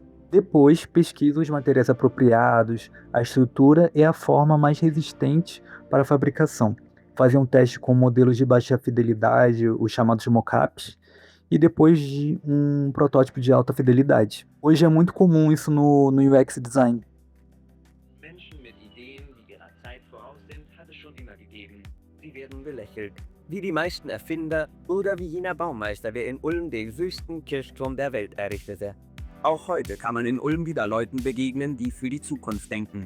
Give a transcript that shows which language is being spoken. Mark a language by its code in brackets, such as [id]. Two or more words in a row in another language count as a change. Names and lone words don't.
[pt] Depois, pesquisa os materiais apropriados, a estrutura e a forma mais resistente para a fabricação. Fazia um teste com modelos de baixa fidelidade, os chamados mockups, e depois de um protótipo de alta fidelidade. Hoje é muito comum isso no [en] UX Design. [de] Menschen mit Ideen, die ihrer Zeit voraus sind, hat es schon immer gegeben. Sie werden belächelt. Wie die meisten Erfinder oder wie jener Baumeister, der in Ulm den höchsten Kirchturm der Welt errichtete. Auch heute kann man in Ulm wieder Leuten begegnen, die für die Zukunft denken.